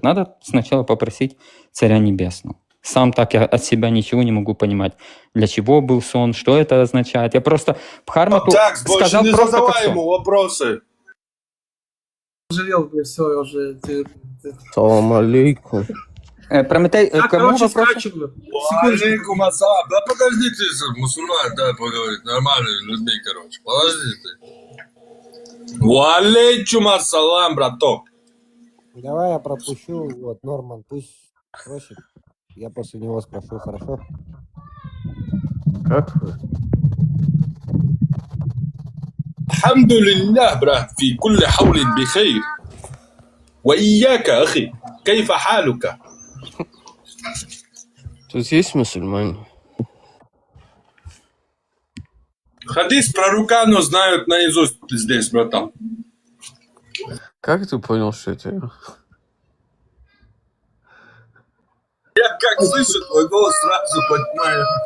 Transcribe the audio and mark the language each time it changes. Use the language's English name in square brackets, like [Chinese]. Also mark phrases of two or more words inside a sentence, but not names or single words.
[Russian] Надо сначала попросить Царя Небесного. Сам так я от себя ничего не могу понимать. Для чего был сон, что это означает. Я просто Бхармату сказал не просто задавай как сон. ему вопросы. Жалел, все, уже. [Arabic] سلام عليكم. [Russian] Прометей, кому вопрос? [Arabic] عليكم السلام. [Russian] Да подожди ты, мусульман, да, поговорить. Нормальными людьми, короче. Подожди ты. [Arabic] عليكم السلام, [Russian] браток. Давай я пропущу, вот, Норман, пусть спросит. Я после него спрошу, хорошо? Как вы? [Arabic] الحمد لله брат, في كل حول بخير. وإياك أخي, كيف حالك? [Russian] Тут есть мусульмане? Хадис про Рукану знают наизусть здесь, братан. Как ты понял, что это я? Я как слышу твой голос, сразу понимаю.